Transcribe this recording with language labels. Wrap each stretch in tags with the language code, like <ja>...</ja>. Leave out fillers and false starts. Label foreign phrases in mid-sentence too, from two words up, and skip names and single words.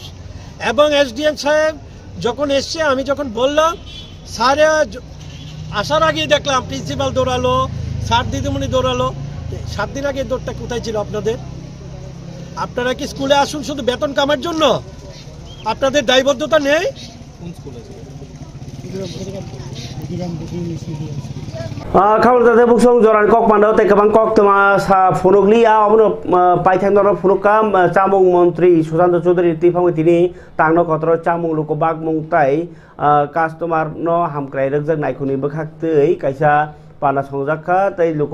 <bn>এবং এসডিএম সাহেব যখন এসছে, আমি যখন বললাম স্যার আসার আগেই দেখলাম প্রিন্সিপাল দৌড়ালো, স্যার দিদিমণি দৌড়ালো। 7 দিন আগে দৌড়টা কোথায় ছিল আপনাদের? আপনারা কি স্কুলে আসুন শুধু বেতন কামার জন্য? আপনাদের দায়বদ্ধতা নেই?</bn> <trp>खाबर जाते बुसों जरान कक मानदाव ते गोबां कक तमा सा फुनुगलिया अबनो पाइथां दर फुनुका चामुं मन्त्री सुशान्त चौधुरी तिफांगै तिनि तांनो कतर चामुं लुको बागमुं ताइ कास्टमार न हामक्राय रगजak नायखुनि बखाक्तै कायसा पाना संजाखा तै लुको</trp>